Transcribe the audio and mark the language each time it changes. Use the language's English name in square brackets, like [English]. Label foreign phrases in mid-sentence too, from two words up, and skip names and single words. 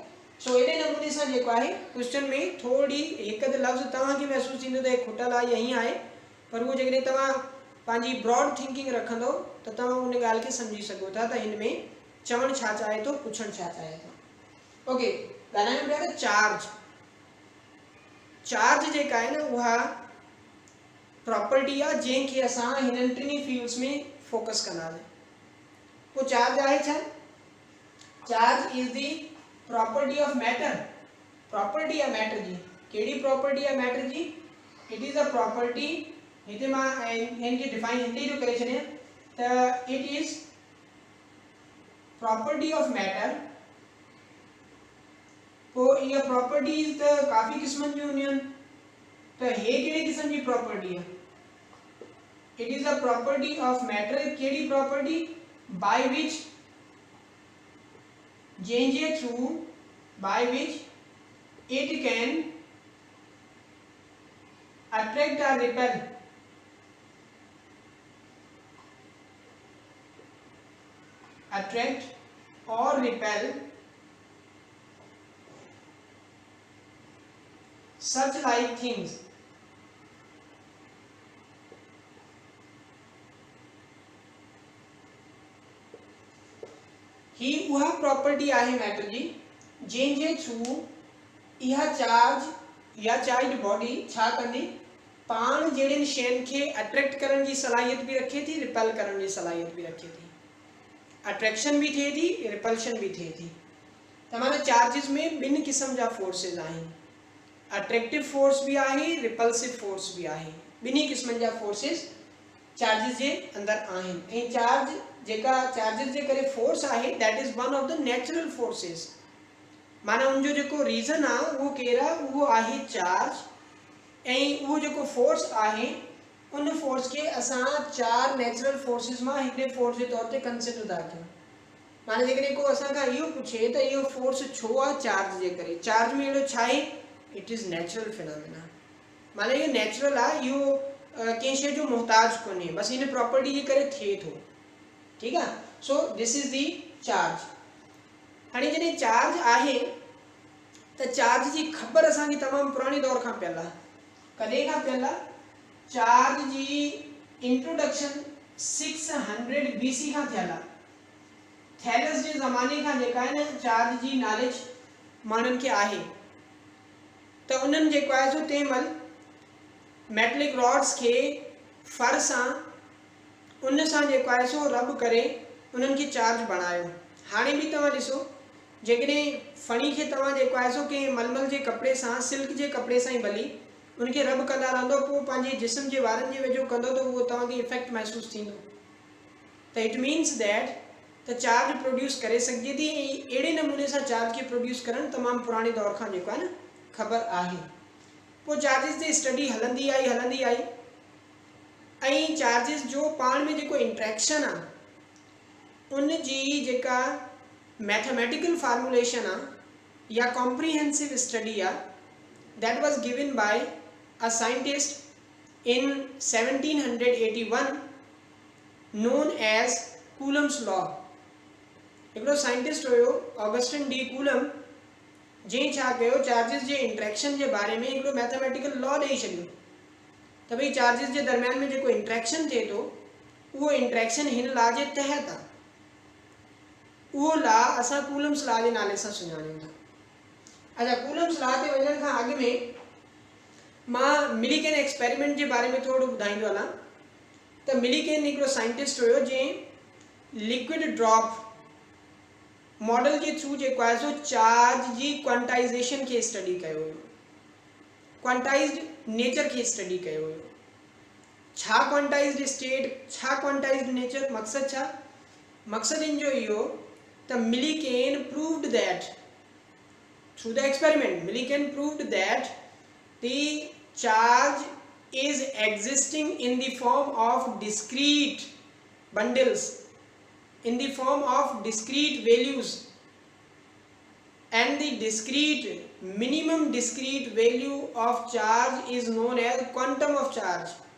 [Sindhi] सो अहिड़े नमूने सां जेको आहे क्वेश्चन में थोरी हिकु अधु लफ़्ज़ तव्हांखे महसूसु थींदो त हे खुटल आहे या हीअं आहे, पर उहो जेकॾहिं तव्हां पंहिंजी [English] broad thinking [Sindhi] रखंदो त तव्हां उन ॻाल्हि खे सम्झी सघो था त हिन में चवणु छा चाहे थो, पुछणु छा चाहे थो। ओके, ॻाल्हायूं पिया त चार्ज जेका आहे न उहा प्रॉपर्टी आहे जंहिंखे असां हिननि टिनी फील्ड्स में फोकस कंदासीं। पोइ चार्ज आहे छा? [English] charge is the property of matter. [Sindhi] प्रॉपर्टी आहे मैटर जी। कहिड़ी प्रॉपर्टी आहे मैटर जी? [English] it is a property, [Sindhi] हिते मां इनखे डिफाइन हिते जो करे छॾियां त [English] it is property of matter. [Sindhi] पोइ इहा प्रॉपर्टीज़ त काफ़ी क़िस्मनि जूं हूंदियूं आहिनि, त हे कहिड़े क़िस्म जी प्रॉपर्टी आहे? [English] it is a property of matter. [Sindhi] कहिड़ी प्रॉपर्टी? [English] by which, [Sindhi] जंहिंजे थ्रू, [English] by which it can attract or repel, attract or repel such like things [Sindhi] ही उहा प्रॉपर्टी आहे मैटर जी जंहिंजे थ्रू इहा चार्ज या चार्ज बॉडी छा कंदी, पाण जहिड़ियुनि शयुनि खे अट्रैक्ट करण जी सलाहियत बि रखे थी, रिपेल करण जी सलाहियत बि रखे थी। अट्रैक्शन भी थिए थी, रिपल्शन भी थिए थी। त माना चार्जिस में ॿिनि क़िस्म जा फोर्सिस आहिनि, [English] attractive force [Sindhi] भी आहे, [English] repulsive force [Sindhi] भी आहे। ॿिन्ही क़िस्मनि जा फोर्सिस चार्जिस जे अंदरि आहिनि। ऐं चार्ज जेका चार्जिस जे करे फोर्स आहे [English] that is one of the natural forces. [Sindhi] माना उनजो जेको रीज़न आहे उहो कहिड़ा, उहो आहे चार्ज। ऐं उहो जेको फोर्स आहे उन फोर्स के असां चार [English] natural forces [Sindhi] मां हिकिड़े फोर्स जे तौर ते कंसिडर था कयूं। माना जेकॾहिं को असां खां इहो पुछे त इहो फोर्स छो आहे चार्ज जे करे, चार्ज में अहिड़ो छा आहे? [English] it is natural phenomena. [Sindhi] माना इहो नेचुरल आहे, इहो कंहिं शइ जो मोहताज कोन्हे, बसि हिन प्रॉपर्टी जे करे थिए थो, ठीकु आहे। [English] so this is the charge. [Sindhi] हाणे जॾहिं चार्ज आहे त चार्ज जी ख़बर असांखे तमामु पुराणे दौर खां पियल आहे। कॾहिं खां पियल आहे? चार्ज जी इंट्रोडक्शन 600 BC खां थियल आहे। थैलस जे ज़माने खां जेका आहे न चार्ज जी नॉलेज माण्हुनि खे आहे। त उन्हनि जेको आहे सो तंहिं महिल [English] metallic rods [Sindhi] खे फर सां उन सां जेको आहे सो रब करे उन्हनि खे चार्ज बणायो। हाणे बि तव्हां ॾिसो, जेकॾहिं फणी खे तव्हां जेको आहे सो कंहिं मलमल जे कपिड़े सां, सिल्क जे कपिड़े सां ई भली उनखे रब कंदा रहंदो, पोइ पंहिंजे जिस्म जे वारनि जे वेझो कंदो त उहो तव्हांखे इफेक्ट महसूसु थींदो। त [English] it means that [Sindhi] त चार्ज प्रोड्यूस करे सघिजे थी। ऐं अहिड़े नमूने सां चार्ज खे प्रोड्यूस करणु तमामु पुराणे दौर खां जेको आहे न ख़बर आहे। पोइ चार्जिस जी स्टडी हलंदी आई ऐं चार्जिस जो पाण में जेको इंट्रैक्शन आहे उन जी जेका [English] mathematical formulation [Sindhi] आहे या [English] comprehensive study [Sindhi] आहे [English] that was given by a scientist in 1781 known as Coulomb's law। [Sindhi] हिकिड़ो साइंटिस्ट हुयो ऑगस्टिन डी कूलम, जंहिं छा कयो, चार्जिस जे इंट्रैक्शन जे बारे में हिकिड़ो [English] mathematical law [Sindhi] ॾेई छॾियो त भई चार्जिस जे दरमियान में जेको इंट्रैक्शन थिए थो उहो इंट्रैक्शन हिन लॉ जे तहत आहे। उहो लॉ असां कूलम्स लॉ जे नाले सां सुञाणींदा। अच्छा, कूलम्स लॉ ते वञण खां अॻु में मां मिलीकेन एक्सपेरिमेंट जे बारे में थोरो ॿुधाईंदो हलां। त मिलीकेन हिकिड़ो साइंटिस्ट हुयो जंहिं [English] liquid drop model [Sindhi] जे थ्रू जेको आहे सो चार्ज जी क्वांटाइजेशन खे स्टडी कयो हुयो। [English] quantized nature [Sindhi] की स्टडी कयो हुयो। छा [English] quantized state, [Sindhi] छा [English] quantized nature, [Sindhi] मकसद छा, मकसद इन जो इहो त [English] Millikan proved that through the experiment, Millikan proved that the charge is existing in the form of discrete bundles, in the form of discrete values, and the discrete minimum discrete value of charge is known as quantum of charge.